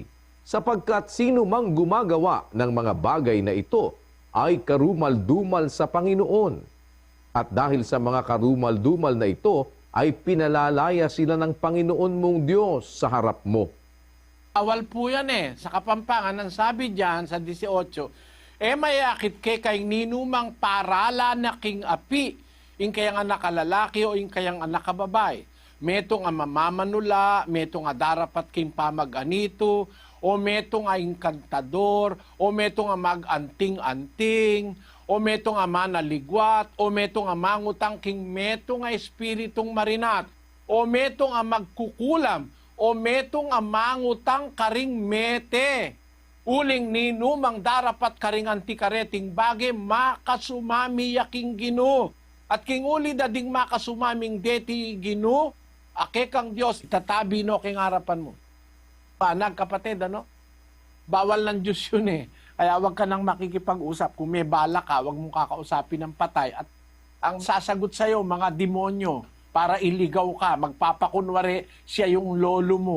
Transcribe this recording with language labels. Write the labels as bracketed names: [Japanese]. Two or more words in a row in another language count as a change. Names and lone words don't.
[Filipino] Sapagkat sino mang gumagawa ng mga bagay na ito ay karumal-dumal sa Panginoon. At dahil sa mga karumal-dumal na ito, ay pinalalaya sila ng Panginoon mong Diyos sa harap mo. Awal po yan eh. Sa Kapampangan, ang sabi diyan sa 18, [Pampanga] mayakit ke kay ninumang parala na king api, ing kayang anak kalalaki o ing kayang anak kababay. Metong ang mamamanula, metong nga darapat king pamag-anito, o metong nga inkantador, o metong nga mag-anting-anting, o metong nga manaligwat, o metong nga mangutang king metong nga espiritong marinat, o metong nga magkukulam, o metong nga mangutang karing mete. Uling ni numang darapat karing antikareting bage makasumami yaking Gino. At king uli dading makasumaming deti Gino, ake kang Diyos, itatabi no king harapan mo. [Filipino] Panag, kapatid, ano? Bawal ng Diyos yun eh. Kaya wag ka nang makikipag-usap. Kung may bala ka, wag mong kakausapin ng patay. At ang sasagot sa'yo, mga demonyo, para iligaw ka, magpapakunwari siya yung lolo mo.